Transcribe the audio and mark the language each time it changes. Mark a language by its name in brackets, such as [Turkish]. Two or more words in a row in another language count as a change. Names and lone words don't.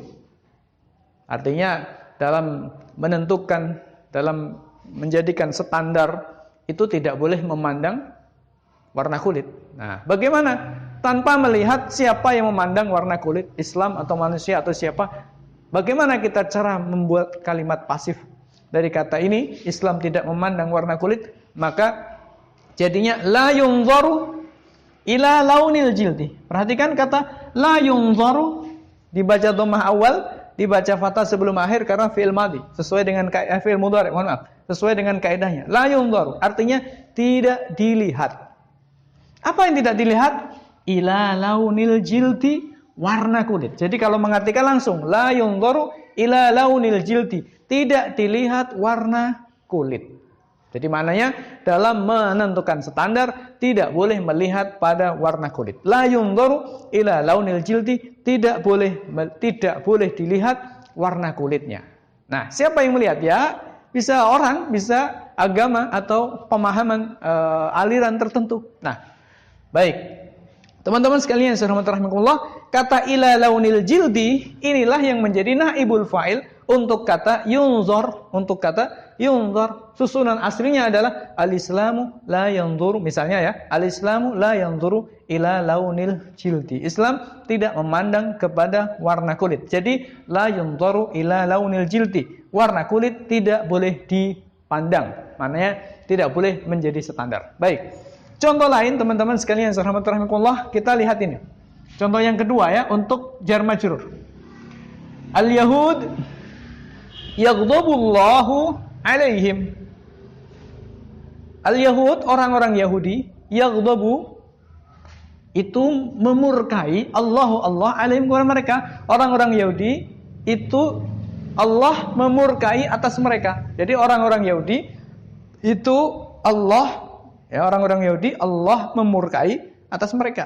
[Indonesian] Artinya dalam menentukan, dalam menjadikan standar itu tidak boleh memandang warna kulit. Nah, bagaimana? Tanpa melihat siapa yang memandang warna kulit, Islam atau manusia atau siapa. Bagaimana kita cara membuat kalimat pasif dari kata ini? Islam tidak memandang warna kulit, maka jadinya [Arabic] la yunzaru ila launil jildi. [Indonesian] Perhatikan kata [Arabic] la yunzaru [Indonesian] dibaca dhammah awal, dibaca fathah sebelum akhir karena [Arabic] fi'il madhi, [Indonesian] sesuai dengan [Arabic] fi'il mudhari', [Indonesian] sesuai dengan kaidahnya. [Arabic] La yunzaru [Indonesian] artinya tidak dilihat. Apa yang tidak dilihat? [Arabic] Ila launil jildi, [Indonesian] warna kulit. Jadi kalau mengartikan langsung [Arabic] la yunzaru ila launil jildi, [Indonesian] tidak dilihat warna kulit. Jadi maknanya dalam menentukan standar tidak boleh melihat pada warna kulit. [Arabic] La yunzaru ila launil jildi, [Indonesian] tidak boleh dilihat warna kulitnya. Nah, siapa yang melihat? Ya, bisa orang, bisa agama atau pemahaman aliran tertentu. Nah, baik. Teman-teman sekalian yang saya hormati rahimakumullah, kata [Arabic] ila launil jildi [Indonesian] inilah yang menjadi [Arabic] naibul fa'il [Indonesian] untuk kata yunzar, susunan aslinya adalah [Arabic] al-Islamu la yanzuru, [Indonesian] misalnya ya, [Arabic] al-Islamu la yanzuru ila launil jildi. [Indonesian] Islam tidak memandang kepada warna kulit. [Arabic] Jadi la yanzuru ila launil jildi. [Indonesian] Warna kulit tidak boleh dipandang. Maknanya tidak boleh menjadi standar. Baik. Contoh lain teman-teman sekalian yang saya hormati rahimakumullah, kita lihat ini. Contoh yang kedua ya untuk jar majrur. [Arabic] Al-Yahud yaghdabullahu alaihim. Al-Yahud, [Indonesian] orang-orang Yahudi, yaghdabu itu memurkai Allah alaihim kepada mereka. Orang-orang Yahudi itu Allah memurkai atas mereka. Jadi orang-orang Yahudi itu orang-orang Yahudi Allah memurkai atas mereka.